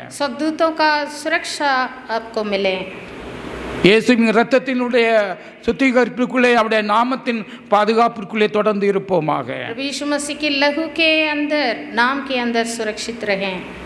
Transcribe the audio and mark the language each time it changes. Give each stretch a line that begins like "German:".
Hindi: स्वर्गदूतों का सुरक्षा आपको मिले।
Tamil: இயேசுவின் இரத்தத்தினுடைய சுத்திகரிப்புக்குள்ளே அவருடைய நாமத்தின் பாதுகாப்பிற்குள்ளே தொடர்ந்து இருப்போமாக.
Hindi: प्रभु यीशु मसीह के लहू के अंदर, नाम के अंदर सुरक्षित रहें।